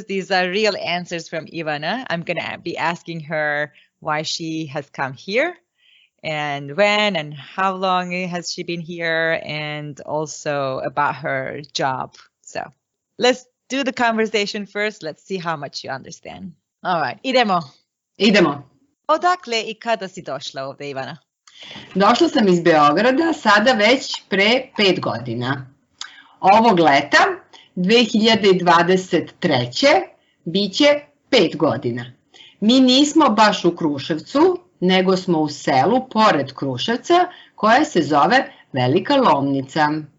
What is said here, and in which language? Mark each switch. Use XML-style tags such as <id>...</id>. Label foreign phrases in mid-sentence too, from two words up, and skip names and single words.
<en>These are real answers from Ivana. I'm going to be asking her why she has come here and when and how long has she been here and also about her job. So let's do the conversation first. Let's see how much you understand. All right.</en> <sr>Idemo. Odakle I kada si došla ovde, Ivana? Došla sam iz Beograda sada već pre 5 godina. Ovog leta, 2023. biće 5 godina. Mi nismo baš u Kruševcu, nego smo u selu pored Kruševca koje se zove Velika Lomnica.</sr>